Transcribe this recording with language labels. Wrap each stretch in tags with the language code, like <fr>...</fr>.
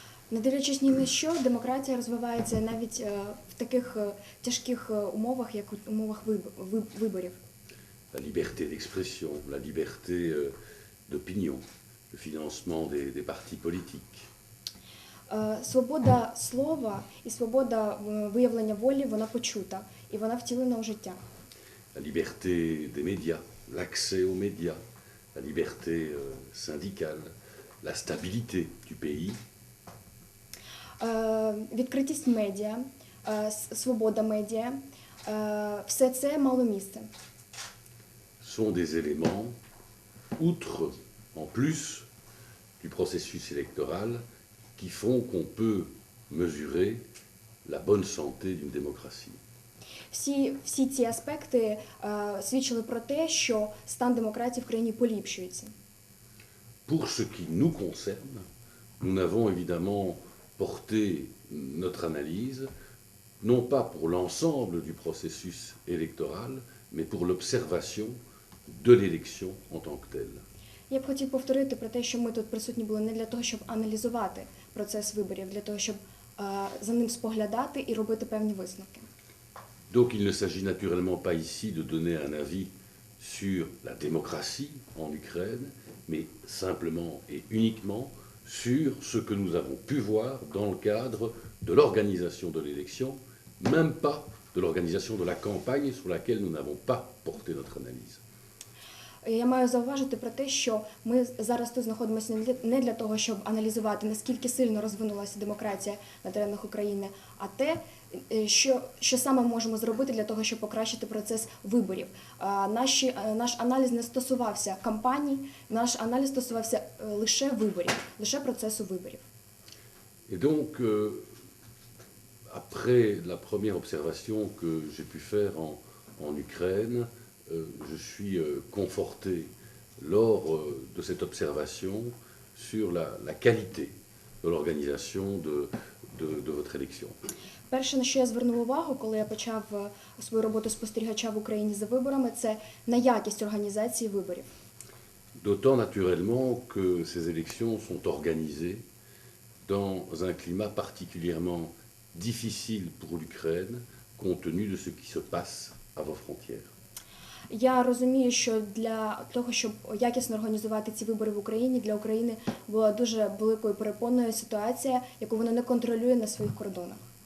<uk>Не дивлячись ні на що, демократія розвивається навіть в таких тяжких умовах, як у умовах виборів.</uk> <fr>La liberté d'expression, la liberté d'opinion, le financement des partis politiques.</fr> <uk>Свобода слова і свобода виявлення волі, вона почута, і вона втілена у життя.</uk> <fr>La liberté des médias, l'accès aux médias, la liberté syndicale, la stabilité du pays.</fr> <uk>Відкритість медіа, свобода медіа, все це мало місце.</uk> <fr>Sont des éléments, outre, en plus du processus électoral, qui font qu'on peut mesurer la bonne santé d'une démocratie.</fr> <uk>Всі ці аспекти свідчили про те, що стан демократії в країні поліпшується.</uk> <fr>Pour ce qui nous concerne, nous n'avons évidemment porté notre analyse, non pas pour l'ensemble du processus électoral, mais pour l'observation de l'élection en tant que telle.</fr> <uk>Я б хотів повторити про те, що ми тут присутні були не для того, щоб аналізувати процес виборів, для того, щоб за ним споглядати і робити певні висновки.</uk> <fr>Donc il ne s'agit naturellement pas ici de donner un avis sur la démocratie en Ukraine, mais simplement et uniquement sur ce que nous avons pu voir dans le cadre de l'organisation de l'élection, même pas de l'organisation de la campagne sur laquelle nous n'avons pas porté notre analyse.</fr> <uk>Я маю зауважити про те, що ми зараз тут знаходимося не для того, щоб аналізувати, наскільки сильно розвинулася демократія на теренах України, а те, що саме можемо зробити для того, щоб покращити процес виборів. Наш аналіз не стосувався кампаній, наш аналіз стосувався лише виборів, лише процесу виборів.</uk> <fr>Et donc, après la première observation que j'ai pu faire en Ukraine, je suis conforté lors de cette observation sur la qualité de l'organisation de votre élection.</fr> <uk>Перше, на що я звернув увагу, коли я почав свою роботу спостерігача в Україні за виборами, це на якість організації виборів.</uk> <fr>D'autant naturellement que ces élections sont organisées dans un climat particulièrement difficile pour l'Ukraine, compte tenu de ce qui se passe à vos frontières.</fr> <uk>Я розумію, що для того, щоб якісно організувати ці вибори в Україні, для України була дуже великою перепонною ситуація, яку вона не контролює на своїх кордонах.</uk>